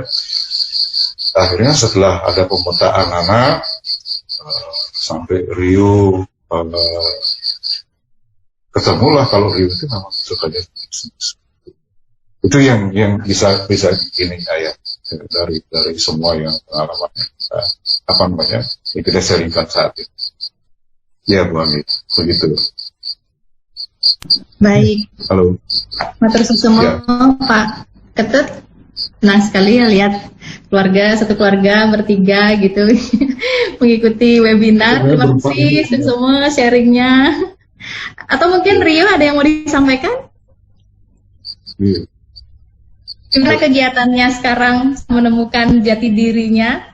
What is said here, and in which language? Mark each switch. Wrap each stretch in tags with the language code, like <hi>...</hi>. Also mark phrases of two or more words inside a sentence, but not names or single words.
<id>Akhirnya setelah ada pemetaan anak, sampai Rio ketemulah kalau Rio itu memang suka jadi bisnis. Itu yang bisa gini ya, dari semua yang pengalaman yang kita sharingkan saat ini. Ya Bu Ami, begitu. Baik. Halo.</id> <ban>Matur susumo</ban> <id>Ya. Pak Ketut. Senang sekali ya lihat satu keluarga bertiga gitu mengikuti webinar. Terima kasih semua sharingnya. Atau mungkin Rio ada yang mau disampaikan? Iya. Gimana kegiatannya sekarang menemukan jati dirinya?</id>